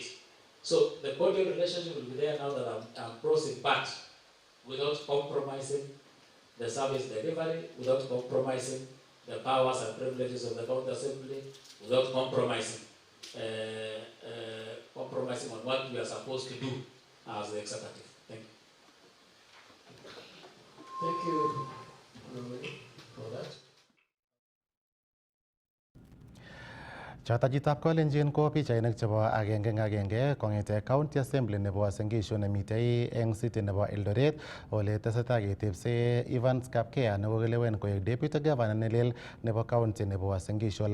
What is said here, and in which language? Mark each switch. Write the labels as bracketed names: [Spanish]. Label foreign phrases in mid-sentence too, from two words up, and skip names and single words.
[English] So the cordial relationship will be there now that I'm crossing, but without compromising the service delivery, without compromising the powers and privileges of the county assembly, without compromising on what we are supposed to do as the executive. Thank you. Thank you for that. [Kalenjin] Chotajitab Kalenjin ko pichainik chebo agenge eng agenge kongete [English] County Assembly [Kalenjin] nebo Sengisho nemitei eng city nebo Eldoret ole tesetai ketebse Evans Kapkea nekokelewen koek [English] Deputy Governor [Kalenjin] nelel nebo County nebo Sengisho.